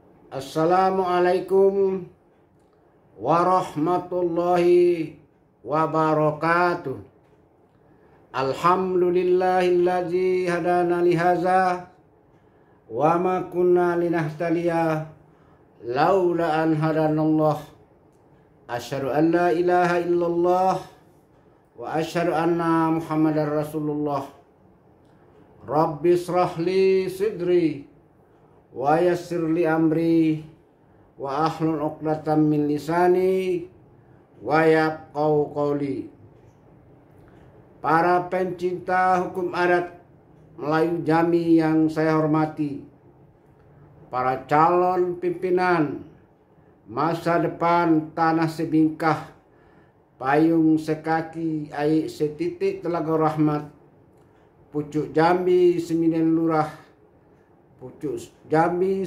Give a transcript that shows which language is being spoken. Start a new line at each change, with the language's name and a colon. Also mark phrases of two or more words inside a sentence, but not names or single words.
Arabic: السلام عليكم ورحمة الله وبركاته. الحمد لله الذي هدانا لهذا وما كنا لنهتدي لولا أن هدانا الله. أشهد أن لا إله إلا الله وأشهد أن محمدا رسول الله. رب اشرح لي صدري ويسر لي أمري واحلل عقدة من لساني يفقهوا قولي.
Indonesian: Para pencinta hukum adat Melayu Jambi yang saya hormati, para calon pimpinan masa depan tanah sebingkah, payung sekaki air setitik Telaga Rahmat, pucuk Jambi 9 lurah, pucuk Jambi